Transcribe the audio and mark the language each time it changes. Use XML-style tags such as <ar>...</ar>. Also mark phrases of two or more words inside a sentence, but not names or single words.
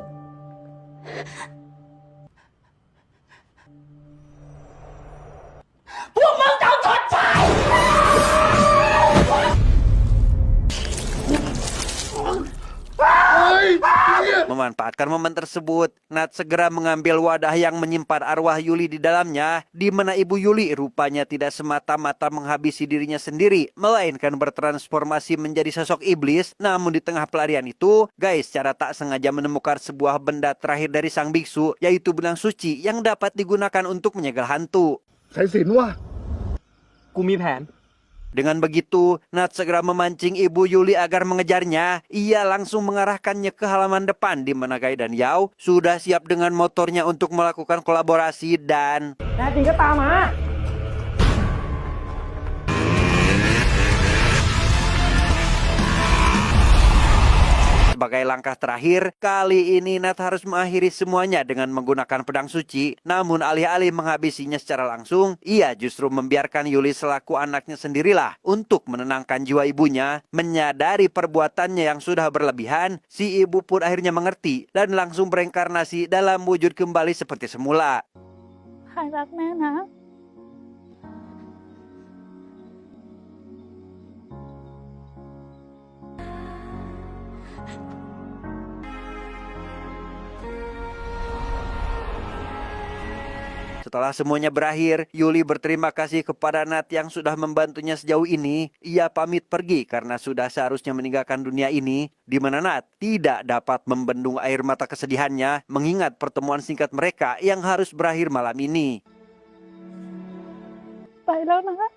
<id>Memanfaatkan momen tersebut, Nat segera mengambil wadah yang menyimpan arwah Yuli di dalamnya, di mana ibu Yuli rupanya tidak semata-mata menghabisi dirinya sendiri, melainkan bertransformasi menjadi sosok iblis. Namun di tengah pelarian itu, Guy secara tak sengaja menemukan sebuah benda terakhir dari sang biksu, yaitu benang suci yang dapat digunakan untuk menyegel hantu.</id> <th>สายสิญจน์ว่ะ กูมีแผน</th> <id>Dengan begitu, Nat segera memancing ibu Yuli agar mengejarnya. Ia langsung mengarahkannya ke halaman depan di mana Guy dan Yao sudah siap dengan motornya untuk melakukan kolaborasi dan...</id> <th>แน่จริงก็ตามมา</th> <id>Sebagai langkah terakhir, kali ini Nat harus mengakhiri semuanya dengan menggunakan pedang suci. Namun alih-alih menghabisinya secara langsung, ia justru membiarkan Yuli selaku anaknya sendirilah untuk menenangkan jiwa ibunya. Menyadari perbuatannya yang sudah berlebihan, si ibu pun akhirnya mengerti dan langsung bereinkarnasi dalam wujud kembali seperti semula.</id> <th>ใครรักแม่นะ</th> <id>Setelah semuanya berakhir, Yuli berterima kasih kepada Nat yang sudah membantunya sejauh ini. Ia pamit pergi karena sudah seharusnya meninggalkan dunia ini, di mana Nat tidak dapat membendung air mata kesedihannya mengingat pertemuan singkat mereka yang harus berakhir malam ini.</id> <th>ไปแล้วนะ</th>